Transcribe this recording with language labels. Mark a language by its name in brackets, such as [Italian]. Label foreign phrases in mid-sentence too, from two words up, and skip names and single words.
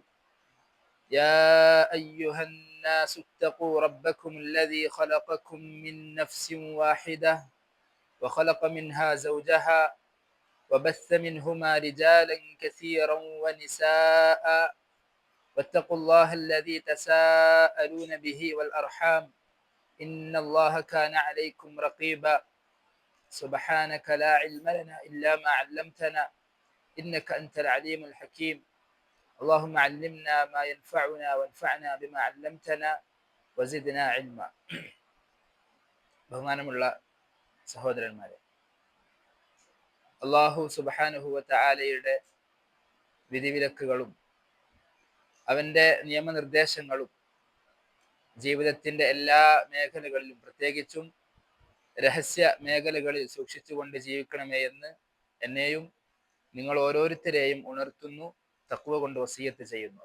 [Arabic] يا أيها الناس اتقوا ربكم الذي خلقكم من نفس واحدة وخلق منها زوجها وبث منهما رجالا كثيرا ونساء واتقوا الله الذي تساءلون به والأرحام إن الله كان عليكم رقيبا. سبحانك لا علم لنا إلا ما علمتنا إنك أنت العليم الحكيم. اللهم علمنا ما ينفعنا وانفعنا بما علمتنا وزدنا علما. [Malayalam] ബഹുമാനമുള്ള സഹോദരന്മാരെ, അല്ലാഹു സുബ്ഹാനഹു വ തആലയുടെ വിധിവിലക്കുകളും അവന്റെ നിയമനിർദ്ദേശങ്ങളും ജീവിതത്തിന്റെ എല്ലാ മേഖലകളിലും, പ്രത്യേകിച്ചും രഹസ്യ മേഖലകളിൽ സൂക്ഷിച്ചുകൊണ്ട് ജീവിക്കണമേ എന്ന് എന്നെയും നിങ്ങൾ ഓരോരുത്തരെയും ഉണർത്തുന്നു, തഖ്വ കൊണ്ട് വസിയത്ത് ചെയ്യുന്നു.